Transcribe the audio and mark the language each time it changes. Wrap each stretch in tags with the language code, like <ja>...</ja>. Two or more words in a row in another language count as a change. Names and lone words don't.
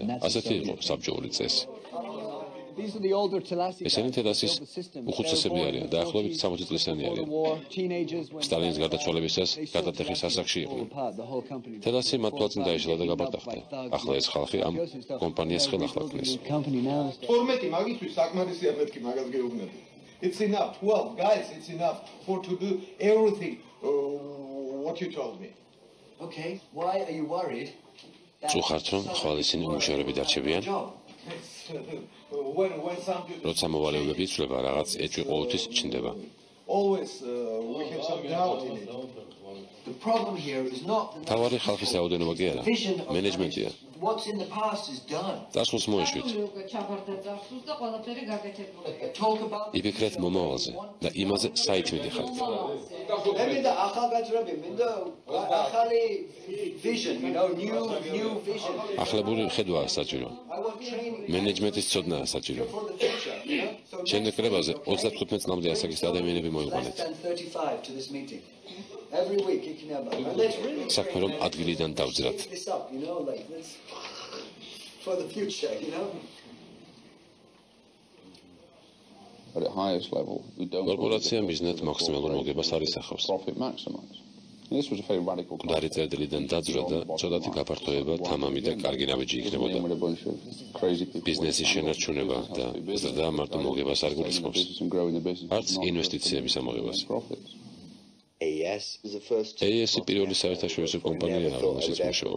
<ka>ასეთი იყო საბჭოური წესი. ესენი თელასის უხუცესები არიან, დაახლოებით 60 წლისანი არიან. სტალინის გარდაცვალებისას გადატეხის ასაკში იყვნენ. თელასი მათ თვალწინ დაიშალა და გაბარტახდა. ახლა ეს ხალხი ამ კომპანიას ხელახლა ქმნის. 12 მაგისთვის საკმარისი არ მეთქი მაგას გეუბნები.</ka> <en>It's enough. 12 guys, it's enough for to do everything what you told me. Okay, why are you worried?</en> <ka>წუხართ რომ ხვალ ისინი უმუშევრები დარჩებიან?</ka> <en>when something</en> <ka>როცა მოვალეობები იცვლება, რაღაც ეჭვი ყოველთვის ჩნდება.</ka> <en>always we have some doubt in it. The problem here is not</en> <ka>თავარი ხალხის რაოდენობა კი არა, მენეჯმენტია.</ka> <en>what's in the past is done.</en> <ka>წარსულს მოეშვით.</ka> <en>Talk about</en> <ka>იფიქრეთ მომავალზე და იმაზე საით მიდიხართ. მე მინდა ახალგაზრდები, მინდა ახალი</ka> <en>vision, you know, new vision.</en> <ka>ახალებული ხედვა საჭირო.</ka> <en>I want training</en> <ka>მენეჯმენტის ცოდნა საჭირო.</ka> <en>for the future, you know? So</en> <ka>შემდეგ კრებაზე 35 წლამდე ასაკის ადამიანები მოიყვანეთ.</ka> <en>less than 35 to this meeting. Every week you can have let's really</en> <ka>საქმე რომ ადგილიდან დავძრათ.</ka> <en>this up, you know, like let's for the future, you know? But at highest level, we don't</en> <ka>კორპორაცია მიზნად მაქსიმალურ მოგებას არ ისახავს.</ka> <en>profit maximize. This was a very radical</en> <ka>მკვდარი წერტილიდან დაძვრა და ცოტათი გაფართოება თამამი და კარგი ნაბიჯი იქნებოდა. ბიზნესის შენარჩუნება და ზრდა მარტო მოგებას არ გულისხმობს. არც ინვესტიციების ამოღებას. AES-ი პირველი საერთაშორისო კომპანიაა, რომელშიც მუშაობ.</ka>